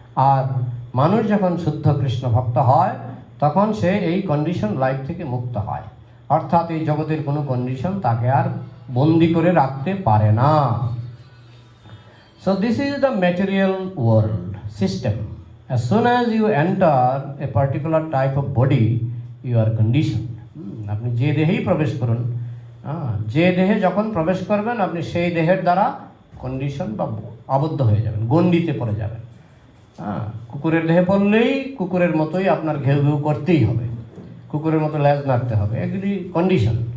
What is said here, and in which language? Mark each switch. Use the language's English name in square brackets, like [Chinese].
[Bangla] আর মানুষ যখন শুদ্ধ কৃষ্ণ ভক্ত হয় তখন সে এই কন্ডিশন লাইফ থেকে মুক্ত হয়, অর্থাৎ এই জগতের কোনো কন্ডিশন তাকে আর বন্দি করে রাখতে পারে না। [English] So this is the material world system. As soon as you enter a particular type of body, you are conditioned. [Bangla] আপনি যে দেহেই প্রবেশ করুন, যে দেহে যখন প্রবেশ করবেন আপনি সেই দেহের দ্বারা কন্ডিশন বা আবদ্ধ হয়ে যাবেন, গণ্ডিতে পড়ে যাবেন। কুকুরের দেহে পড়লেই কুকুরের মতোই আপনার ঘেউ ঘেউ করতেই হবে, কুকুরের মতো লেজ নাড়তে হবে, এগুলি কন্ডিশন।